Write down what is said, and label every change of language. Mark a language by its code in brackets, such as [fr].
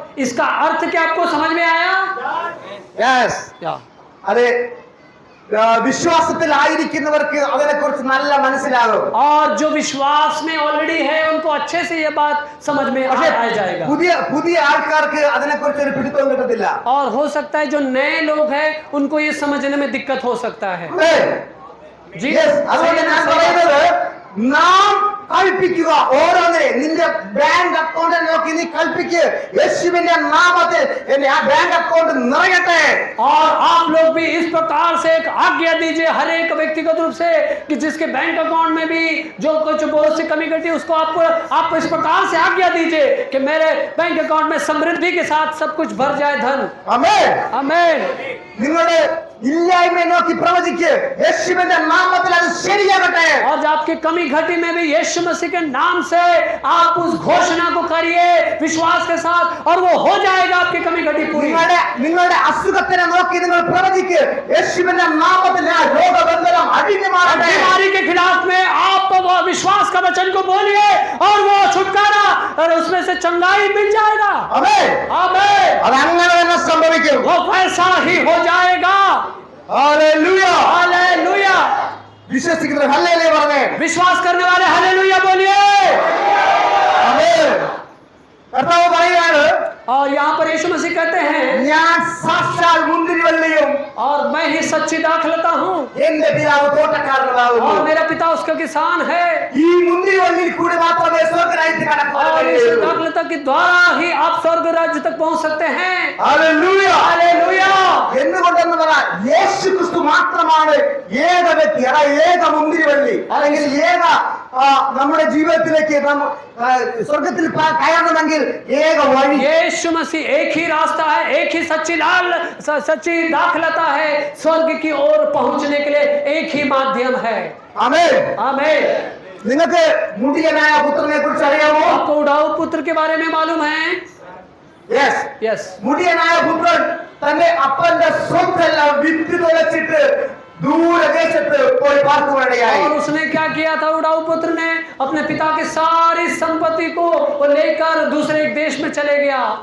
[hi] इसका अर्थ क्या आपको समझ में आया? [en] Yes. या [ml] അതെ, വിശ്വാസത്തിൽ ആയിരിക്കുന്നവർക്ക് അതിനെക്കുറിച്ച് നല്ല മനസ്സിലാകും. [hi] और जो विश्वास में ऑलरेडी है उनको अच्छे से ये बात समझ में आ जाएगा। [ml] പുതിയ ആൾക്കാർക്ക് അതിനെക്കുറിച്ച് ഒരു പിടുത്തവും കിട്ടത്തില്ല. [hi] और हो सकता है जो नए लोग हैं उनको ये समझने में दिक्कत हो सकता है। जी, [ml] Yes, അതുകൊണ്ട് ഞാൻ പറയുന്നത് നാം കൽപ്പിക്കുക. ഓരോന്നിനെ നിന്റെ ബാങ്ക് അക്കൗണ്ട് നോക്കി നീ കൽപ്പിക്ക്, യേശുവിന്റെ നാമത്തിൽ എന്റെ ആ ബാങ്ക് അക്കൗണ്ട് നിറയട്ടെ. [hi] और आप लोग भी इस प्रकार से एक आज्ञा दीजिए हर एक व्यक्तिगत रूप से कि जिसके बैंक अकाउंट में भी जो कुछ बहुत सी कमी घटी उसको आप इस प्रकार से आज्ञा दीजिए कि मेरे बैंक अकाउंट में समृद्धि के साथ सब कुछ भर जाए धन। [ml] ആമേൻ. [hi] आमीन। [ml] നിങ്ങളുടെ ഇല്ലായ്മ നോക്കി പ്രവചിക്ക്, യേശുവിന്റെ നാമത്തിൽ അത് ശരിയാകട്ടെ. [hi] और जो आपकी कमी घटी में भी यीशु मसीह के नाम से आप उस घोषणा को करिए विश्वास के साथ और वो हो जाएगा आपकी कमी घटी पूरी। [ml] നിങ്ങളുടെ അസുഖത്തിനെ നോക്കി നിങ്ങൾ പ്രവചിക്ക്, യേശുവിന്റെ നാമത്തിൽ ആ രോഗബന്ധനം അഴിഞ്ഞു മാറട്ടെ. [hi] बीमारी के खिलाफ में आप वो विश्वास का वचन को बोलिए और वो छुटकारा और उसमें से चंगाई मिल जाएगा। [ml] ആമേൻ. [hi] आमीन। [ml] അത് അങ്ങനെ തന്നെ സംഭവിക്കും. [hi] वो वैसा ही हो जाएगा। [ml] ഹല്ലേലൂയ. [hi] हालेलुया। [ml] വിശ്വസിക്കുന്നവർ ഹല്ലേലൂയ പറഞ്ഞേ. [hi] विश्वास करने वाले हालेलुया बोलिए। [ml] ആമേൻ. കർത്താവ് പറയുകയാണ്, [hi] और यहाँ पर यीशु मसीह कहते हैं [ml] ഞാൻ സാക്ഷാൽ മുന്തിരിവള്ളിയും [hi] और मैं ही सच्ची दाखलता हूँ [ml] എന്റെ പിതാവ് തോട്ടക്കാരനാകുന്നു. [hi] और मेरा पिता उसका किसान है। [ml] ഈ മുന്തിരിവള്ളിയിൽ കൂടി മാത്രമേ സ്വർഗ്ഗരാജ്യത്തിൽ കടക്കാൻ [hi] और इस [ml] കഴിയൂ. [hi] दाखलता के द्वारा ही आप स्वर्ग राज्य तक पहुंच सकते हैं। [ml] ഹല്ലേലൂയ. [hi] हालेलुया। [ml] എന്തുകൊണ്ടെന്ന് പറഞ്ഞാൽ യേശു ക്രിസ്തു മാത്രമാണ് ഏക വ്യക്തി, ഏക മുന്തിരിവള്ളി അല്ലെങ്കിൽ ഏക നമ്മുടെ ജീവിതത്തിലേക്ക് സ്വർഗത്തിൽ കയറണമെങ്കിൽ ഏക വഴി. [hi] यीशु मसीह एक ही रास्ता है, एक ही सच्ची दाखलता है स्वर्ग की ओर पहुंचने के लिए एक ही माध्यम है। [ml] ആമേൻ. [hi] आमीन। [ml] നിങ്ങൾക്ക് മുടിയനായ പുത്രനെ കുറിച്ച് അറിയാമോ? [hi] आपको उड़ाऊ पुत्र के बारे में मालूम है? [en] Yes. Yes. [ml] മുടിയനായ പുത്രൻ തന്റെ അപ്പന്റെ സ്വത്തെല്ലാം വിറ്റ് തുലച്ചിട്ട് ദൂരദേശത്ത് പോയി പാർക്കുവാനിടയായി. [hi] और उसने क्या किया था? उड़ाऊ पुत्र ने अपने पिता की सारी संपत्ति को वो लेकर दूसरे एक देश में चले गया।